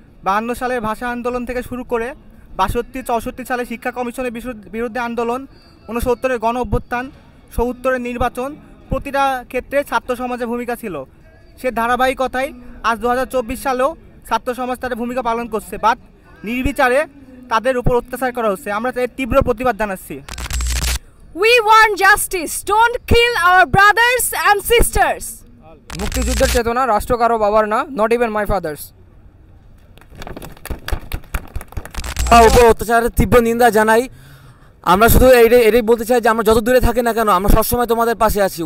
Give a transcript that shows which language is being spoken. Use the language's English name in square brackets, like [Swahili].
[Bangla] 52 সালের ভাষা আন্দোলন থেকে শুরু করে 62-64 সালে শিক্ষা কমিশনের বিরুদ্ধে আন্দোলন, 69-এর গণ অভ্যুত্থান, 70-এর নির্বাচন, প্রতিটা ক্ষেত্রে ছাত্র সমাজের ভূমিকা ছিল। সে ধারাবাহিকতায় আজ 2024 সালেও ছাত্র সমাজ তাদের ভূমিকা পালন করছে, বাট নির্বিচারে তাদের উপর অত্যাচার করা হচ্ছে। আমরা এর তীব্র প্রতিবাদ জানাচ্ছি। [English] We want justice. Don't kill our brothers and sisters. [Bangla] মুক্তিযুদ্ধের চেতনা রাষ্ট্র কারো বাবার না, [English] Not even my father's. [Bangla] উপর অত্যাচারের তীব্র নিন্দা জানাই। আমরা শুধু এটাই বলতে চাই যে আমরা যত দূরে থাকি না কেন, আমরা সবসময় তোমাদের পাশে আছি।